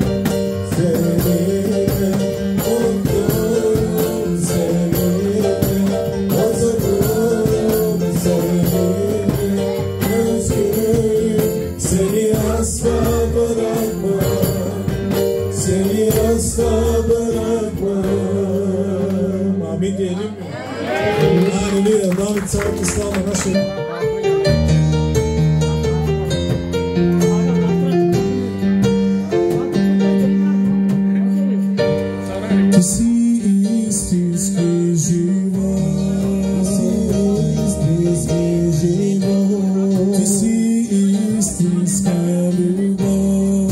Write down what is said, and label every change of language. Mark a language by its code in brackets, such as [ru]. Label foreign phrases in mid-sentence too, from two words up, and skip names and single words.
[tr] Seninle mutluyum seninle, huzurluyum seninle, özlerim seni asla bırakmam. Seni asla bırakmam. Amin diyelim mi? [bg] Halleluja. David цялата слава наша. Ти си истински живот. Ти си истинска любов.